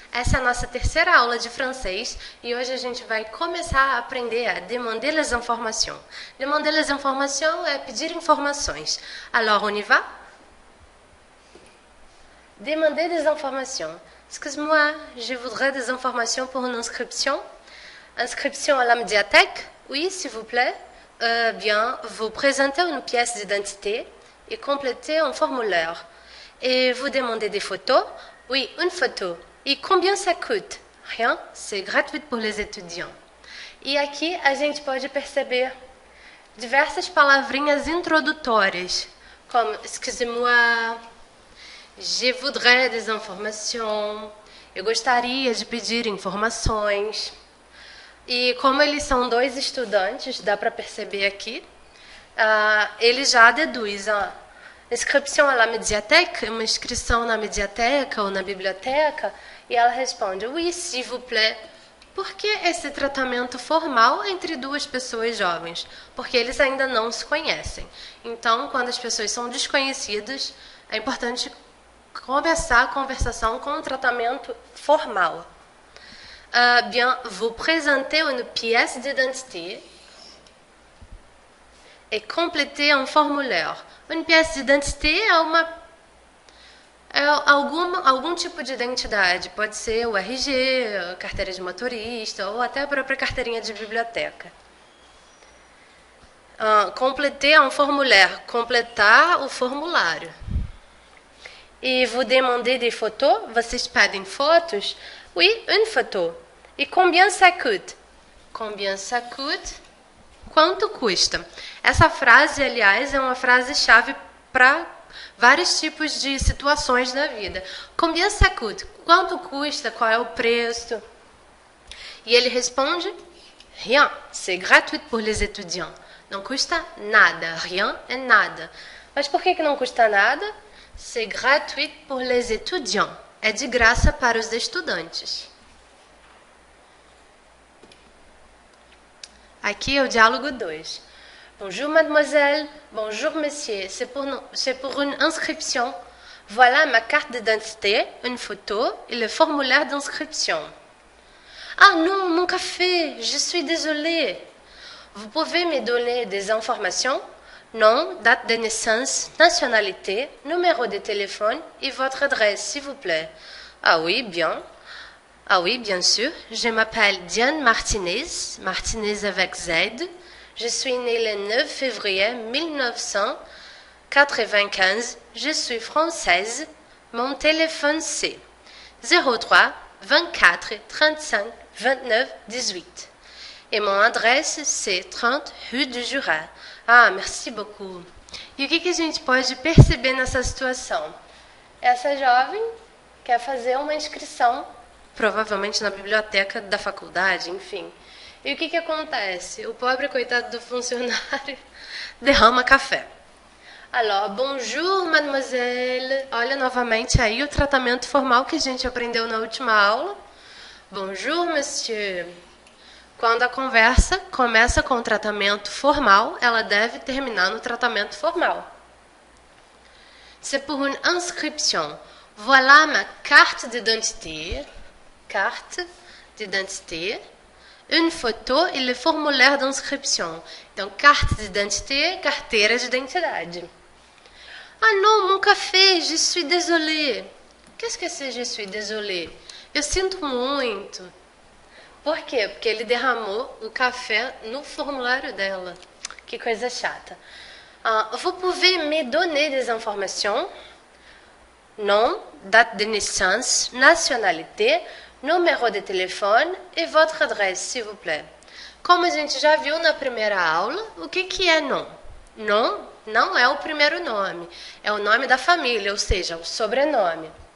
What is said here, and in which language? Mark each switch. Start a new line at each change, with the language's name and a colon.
Portuguese: Essa é a nossa terceira aula de francês e hoje a gente vai começar a aprender a
French: demander les informations. Demander les informations
Portuguese: é pedir informações.
French: Alors, on y va? Demander des informations. Excuse-moi, je voudrais des informations pour une inscription. Inscription à la médiathèque? Oui, s'il vous plaît. Bien, vous présentez une pièce d'identité et complétez un formulaire. Et vous demandez des photos? Oui, une photo. E combien ça coûte? Rien, c'est gratuit pour les étudiants.
Portuguese: E aqui a gente pode perceber diversas palavrinhas introdutórias, como
French: excusez-moi, je voudrais des informations,
Portuguese: eu gostaria de pedir informações. E como eles são dois estudantes, dá para perceber aqui, ele já deduz a inscrição
French: à la médiathèque,
Portuguese: uma inscrição na mediateca ou na biblioteca, e ela responde,
French: oui, s'il vous plaît.
Portuguese: Por que esse tratamento formal entre duas pessoas jovens? Porque eles ainda não se conhecem. Então, quando as pessoas são desconhecidas, é importante começar a conversação com um tratamento formal.
French: Bien, vous présentez une pièce d'identité et complétez un formulaire. Une pièce d'identité
Portuguese: é algum tipo de identidade. Pode ser o RG, a carteira de motorista ou até a própria carteirinha de biblioteca.
French: Compléter un formulaire.
Portuguese: Completar o formulário.
French: E vous demandez des photos?
Portuguese: Vocês pedem fotos?
French: Oui, une photo. E combien ça coûte? Combien ça coûte?
Portuguese: Quanto custa? Essa frase, aliás, é uma frase-chave para vários tipos de situações na vida.
French: Combien ça coûte?
Portuguese: Quanto custa? Qual é o preço? E ele responde,
French: rien, c'est gratuit pour les étudiants.
Portuguese: Não custa nada. Rien é nada. Mas por que não custa nada?
French: C'est gratuit pour les étudiants.
Portuguese: É de graça para os estudantes. Aqui é o diálogo 2.
French: Bonjour mademoiselle, bonjour monsieur, c'est pour une inscription. Voilà ma carte d'identité, une photo et le formulaire d'inscription. Ah non, mon café, je suis désolée. Vous pouvez me donner des informations? Nom, date de naissance, nationalité, numéro de téléphone et votre adresse, s'il vous plaît. Ah oui, bien. Ah oui, bien sûr. Je m'appelle Diane Martinez, Martinez avec Z. Je suis née le 9 février 1995. Je suis française. Mon téléphone c'est 03 24 35 29 18. Et mon adresse c'est 30 rue du Jura. Ah, merci beaucoup.
Portuguese: E o que a gente pode perceber nessa situação? Essa jovem quer fazer uma inscrição, provavelmente na biblioteca da faculdade, enfim. E o que acontece? O pobre coitado do funcionário derrama café.
French: Alors, bonjour, mademoiselle.
Portuguese: Olha novamente aí o tratamento formal que a gente aprendeu na última aula.
French: Bonjour, monsieur.
Portuguese: Quando a conversa começa com o tratamento formal, ela deve terminar no tratamento formal.
French: C'est pour une inscription. Voilà ma carte d'identité. Carte d'identité. Une photo e le formulaire d'inscription.
Portuguese: Então,
French: carte d'identité,
Portuguese: carteira de identidade.
French: Ah non, mon café, je suis désolée. Qu'est-ce que c'est je suis désolée?
Portuguese: Eu sinto muito. Por quê? Porque ele derramou o café no formulário dela. Que coisa chata.
French: Vous pouvez me donner des informations? Nom, date de naissance, nationalité, numéro de telefone e votre adresse, s'il vous plaît.
Portuguese: Como a gente já viu na primeira aula, o que é nom? Nom não é o primeiro nome, é o nome da família, ou seja, o sobrenome.